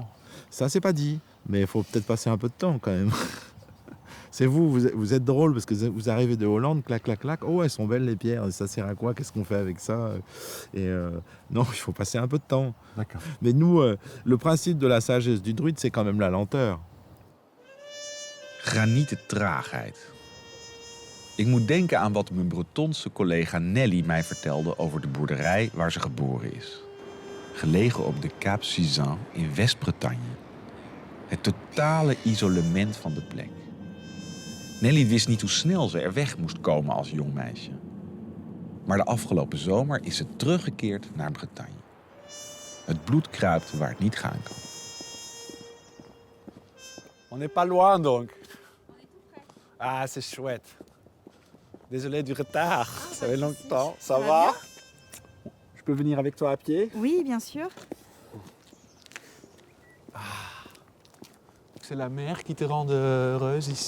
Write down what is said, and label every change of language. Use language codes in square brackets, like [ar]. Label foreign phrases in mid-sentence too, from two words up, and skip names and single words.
[fr] Ça, c'est pas dit, mais il faut peut-être passer un peu de temps, quand même. C'est vous êtes drôle parce que vous arrivez de Hollande, clac, clac, clac. Oh, elles sont belles les pierres, ça sert à quoi? Qu'est-ce qu'on fait avec ça? Et non, il faut passer un peu de temps. D'accord. Mais nous, le principe de la sagesse du druide, c'est quand même la lenteur. [nl] Granieten traagheid. Ik moet denken aan wat mijn Bretonse collega Nelly mij vertelde over de boerderij waar ze geboren is. Gelegen op de Cap Suzanne in West-Bretagne. Het totale isolement van de plek. Nelly wist niet hoe snel ze er weg moest komen als jong meisje. Maar de afgelopen zomer is ze teruggekeerd naar Bretagne. Het bloed kruipt waar het niet gaan kan. [fr] On n'est pas loin donc. Ah, c'est chouette. Désolé du retard. Ça fait longtemps. Ça va? Je peux venir avec toi à pied? Oui, bien sûr. C'est la mer qui te rend heureuse ici?